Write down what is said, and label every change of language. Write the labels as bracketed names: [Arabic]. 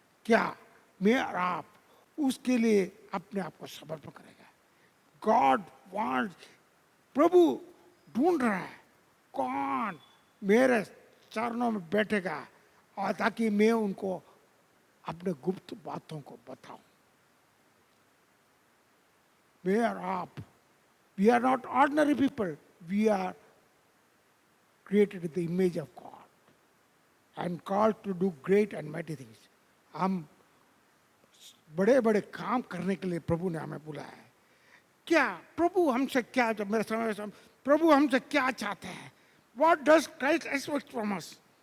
[Hindi] क्या मैं और आप उसके लिए अपने आप को समर्पण करेगा? [English] God wants, [Hindi] प्रभु ढूंढ रहा है कौन मेरे चरणों में बैठेगा और ताकि मैं उनको अपने गुप्त बातों को बताऊं। [English] We are up. We are not ordinary people. We are created in the image of God and called to do great and mighty things. [Hindi] हम बड़े बड़े काम करने के लिए प्रभु ने हमें बुलाया है। क्या प्रभु हमसे क्या, जब मेरे समय प्रभु हमसे क्या चाहते हैं? [English] What does Christ expect from us?